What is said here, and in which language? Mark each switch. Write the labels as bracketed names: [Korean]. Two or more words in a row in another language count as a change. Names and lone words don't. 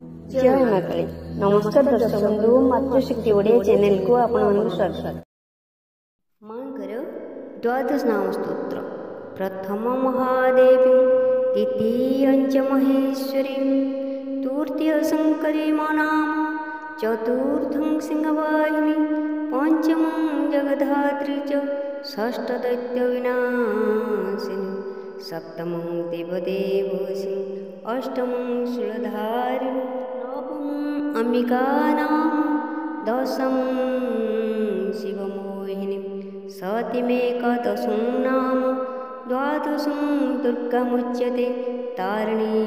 [Odia] ଜୟ ମାତାଳୀ। ନମସ୍କାର ଦର୍ଶକ ବନ୍ଧୁ, ମାତୃଶକ୍ତି ଓଡ଼ିଆ ଚ୍ୟାନେଲ କୁ ଆପଣ ସ୍ୱାଗତ। ମାଙ୍କର ଦ୍ୱାଦଶ ନାମ ସ୍ତୋତ୍ର। [Sanskrit] प्रथम महादेवी, द्वितीयंच महेश्वरी, तृतीय शंकरी नाम, चतुर्थं सिंहवाहिनी, पंचमं जगद्धात्री च, षष्ठ दैत्य विनाशिनी, सप्तमं देवदेवसी, अष्टमं शूलधारिणी, नवमं अंबिका नाम, दशमं शिवमोहिनी, शतमेकादशं नाम, द्वादशं दुर्गामुच्यते तारिणी।